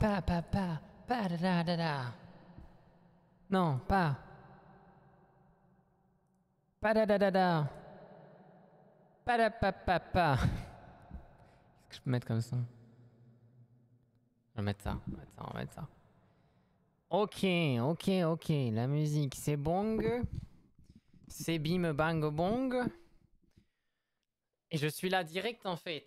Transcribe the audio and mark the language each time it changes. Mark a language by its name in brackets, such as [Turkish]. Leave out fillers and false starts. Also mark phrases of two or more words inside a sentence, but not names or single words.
[French] pas da da da da. Non, pas. Pas da da da da. Pas da pa pa pa. Qu'est-ce que je peux mettre comme ça? On va mettre ça, on va mettre ça, on va mettre ça. Ok. La musique, c'est bong. C'est bim bang bong. Et je suis là direct en fait.